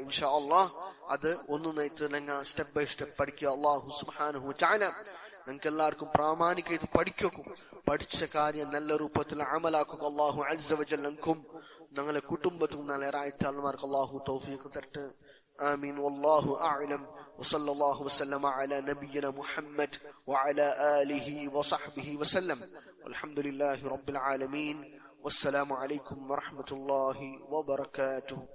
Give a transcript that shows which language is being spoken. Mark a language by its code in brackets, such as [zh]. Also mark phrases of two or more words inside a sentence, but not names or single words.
[ar] إن شاء الله [ml] അത് ഒന്നൊന്നായിട്ട് ഞങ്ങൾ [en] step by step [ml] പഠിക്കുക [ar] الله سبحانه وتعالى [ml] നിങ്ങൾക്ക് എല്ലാവർക്കും പ്രാമാണികമായിട്ട് പഠിച്ച കാര്യം നല്ല രൂപത്തിൽ അമലാക്കുക [ar] الله عز وجل [ml] ഞങ്ങൾക്കും ഞങ്ങളുടെ കുടുംബത്തിനും നല്ല റായത്താൽമാർക്ക് അല്ലാഹു തൗഫീഖ് തരട്ടെ [ar] آمين والله أعلم وصلى الله وسلم على نبينا محمد وعلى آله وصحبه وسلم والحمد لله رب العالمين والسلام عليكم ورحمة الله وبركاته